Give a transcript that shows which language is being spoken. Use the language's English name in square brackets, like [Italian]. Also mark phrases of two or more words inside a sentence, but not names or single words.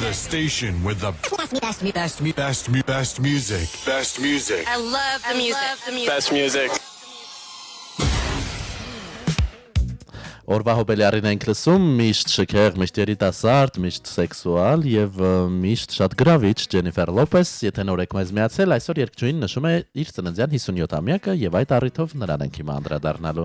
[English] station with the best music. Best music. I love the music. Best music. [Armenian] Օրվա հոբելյարին ենք լսում, միշտ շքեղ, միշտ երիտասարդ, միշտ սեքսուալ եւ միշտ շատ գրավիչ Ջենիֆեր Լոպես, եթե նոր եք մեզ միացել, այսօր երգչուհին նշում է իր ծննդյան 57-ամյակը եւ այդ առիթով նրան ենք հիմա անդրադառնալու։